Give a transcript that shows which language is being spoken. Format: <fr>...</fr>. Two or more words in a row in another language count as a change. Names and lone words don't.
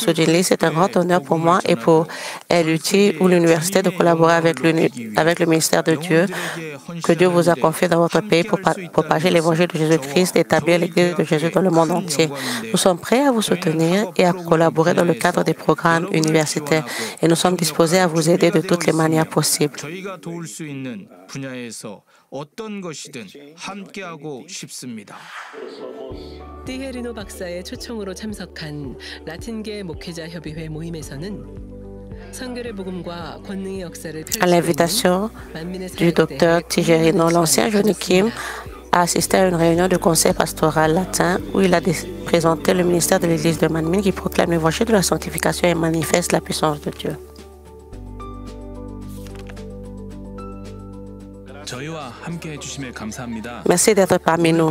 <fr>Sujin Lee, c'est un grand honneur pour moi et pour LUT ou l'université de collaborer avec le ministère de Dieu que Dieu vous a confié dans votre pays pour propager l'évangile de Jésus-Christ et établir l'église de Jésus dans le monde entier. Nous sommes prêts à vous soutenir et à collaborer dans le cadre des programmes universitaires et nous sommes disposés à vous aider de toutes les manières possibles.</fr> <ko>티헤리노 박사의 초청으로 참석한 라틴계 목회자 협의회 모임에서는 성결의 복음과 권능의 역사를</ko> <fr>À l'invitation du docteur Tijerino, l'ancien Johnny Kim a assisté à une réunion du conseil pastoral latin où il a présenté le ministère de l'église de Manmin qui proclame l'évangile de la sanctification et manifeste la puissance de Dieu. Merci d'être parmi nous.</fr>